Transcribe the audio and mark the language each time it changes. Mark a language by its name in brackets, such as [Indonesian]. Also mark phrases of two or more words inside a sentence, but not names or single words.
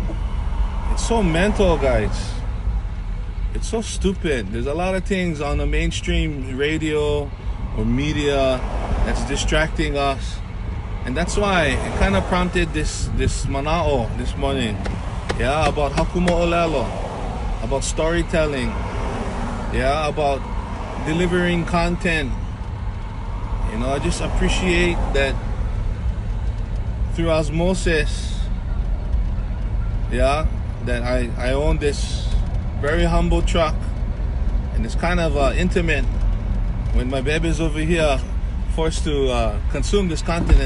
[English] It's so mental, guys. It's so stupid. There's a lot of things on the mainstream radio or media that's distracting us, and that's why it kind of prompted this mana'o this morning. Yeah, about [Hawaiian] Haku moʻolelo, [English] about storytelling. Yeah, about delivering content. I just appreciate that through osmosis. Yeah, that I own this very humble truck, and it's kind of intimate when my baby's over here forced to consume this content.